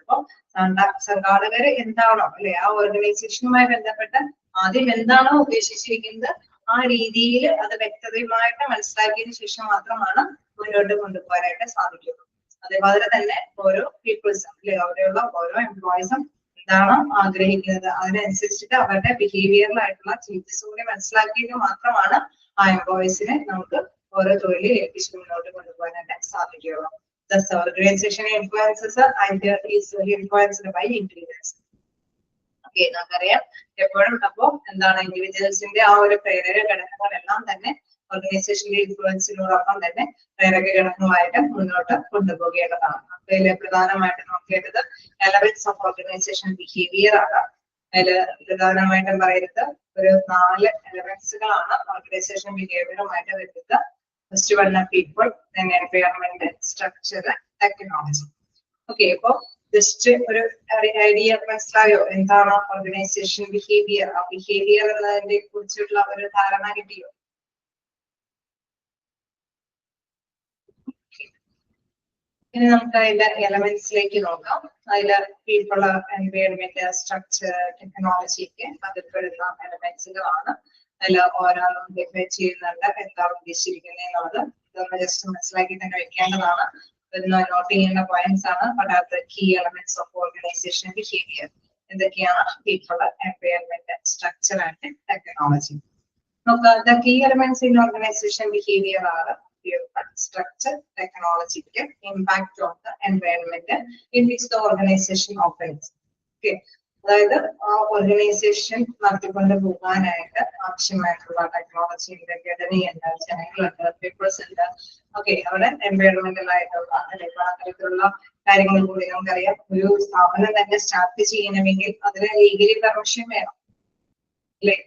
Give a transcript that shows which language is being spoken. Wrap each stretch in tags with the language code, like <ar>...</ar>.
<ml>അപ്പൊ സംഘാടകര് എന്താണോ, അല്ലെ, ആ ഓർഗനൈസേഷനുമായി ബന്ധപ്പെട്ട് ആദ്യം എന്താണോ ഉദ്ദേശിച്ചിരിക്കുന്നത് ആ രീതിയിൽ അത് വ്യക്തതയുമായിട്ട് മനസ്സിലാക്കിയതിനു ശേഷം മാത്രമാണ് മുന്നോട്ട് കൊണ്ടുപോകാനായിട്ട് സാധിക്കുള്ളൂ. അതേപോലെ തന്നെ ഓരോ പീപ്പിൾസും, അല്ലെ, അവിടെയുള്ള ഓരോ എംപ്ലോയീസും എന്താണോ ആഗ്രഹിക്കുന്നത് അതിനനുസരിച്ചിട്ട് അവരുടെ ബിഹേവിയറിലായിട്ടുള്ള ചേഞ്ചസ് കൂടി മനസ്സിലാക്കിയിട്ട് മാത്രമാണ് ആ എംപ്ലോയീസിനെ നമുക്ക് ഓരോ തൊഴിൽ ഏൽപ്പിച്ച് മുന്നോട്ട് കൊണ്ടുപോകാനായിട്ട് സാധിക്കുകയുള്ളൂ.</ml> <en>Thus, organization influences either is influenced by individuals.</en> <ml>Okay, നമുക്കറിയാം എപ്പോഴും അപ്പോ എന്താണ് ഇൻഡിവിജ്വൽസിന്റെ ആ ഒരു പ്രേരക ഘടകങ്ങളെല്ലാം തന്നെ ഓർഗനൈസേഷന്റെ ഇൻഫ്ലുവൻസിനോടൊപ്പം തന്നെ പ്രേരക ഘടകങ്ങളായിട്ട് മുന്നോട്ട് കൊണ്ടുപോകേണ്ടതാണ്. അതിൽ പ്രധാനമായിട്ട് നോക്കേണ്ടത് എലമെന്റ്സ് ഓഫ് ഓർഗനൈസേഷൻ ബിഹേവിയർ ആണ്. അതിൽ പ്രധാനമായിട്ടും പറയുന്നത് ഒരു 4 എലമെന്റ്സുകളാണ് ഓർഗനൈസേഷൻ ബിഹേവിയറുമായിട്ട് വരുന്നത്.</ml> <en>First one people, then environment, structure, technology.</en> <ml>Okay, അപ്പൊ ജസ്റ്റ് ഒരു ഐഡിയ മനസ്സിലായോ എന്താണ് ഓർഗനൈസേഷൻ ബിഹേവിയർ? ആ ബിഹേവിയർ എന്നതിനെ കുറിച്ചുള്ള ഒരു ധാരണ കിട്ടിയോ? ഇനി നമുക്ക് അതിന്റെ എലമെന്റ്സിലേക്ക് നോക്കാം. അതില് പീപ്പിൾ, എൻവയറൺമെന്റ്, സ്ട്രക്ചർ, ടെക്നോളജി ഒക്കെ അതിൽ പെടുന്ന എലമെന്റ്സുകളാണ്. അതിൽ ഓരോന്നും ഡിഫൈൻ ചെയ്യുന്നുണ്ട്, എന്താണ് ഉദ്ദേശിച്ചിരിക്കുന്നത് എന്നുള്ളത് ഇതൊന്ന് ജസ്റ്റ് മനസ്സിലാക്കി തന്നെ വെക്കേണ്ടതാണ്. നോട്ട് ചെയ്യേണ്ട പോയിന്റ്സ് ആണ്.</ml> <en>What are the key elements of organization behavior?</en> <ml>എന്തൊക്കെയാണ്</ml> <en>People, environment, structure and technology.</en> <ml>നോക്കുക,</ml> <en>the key elements in organization behavior are structure, technology, impact on the environment in which the organization operates.</en> <ml>Okay, അതായത് ആ organisation നടത്തിക്കൊണ്ട് പോകാനായിട്ട് ആവശ്യമായിട്ടുള്ള ടെക്നോളജിയുടെ ഘടനയുണ്ട്, ജനങ്ങളുണ്ട്, people's ഉണ്ട്. ഓക്കെ, അവിടെ എൻവയറൺമെന്റൽ ആയിട്ടുള്ള അല്ലെങ്കിൽ അത്തരത്തിലുള്ള കാര്യങ്ങൾ കൂടി നമുക്കറിയാം. ഒരു സ്ഥാപനം തന്നെ സ്റ്റാർട്ട് ചെയ്യണമെങ്കിൽ അതിന് ലീഗലി പെർമിഷൻ വേണം, അല്ലെ?</ml>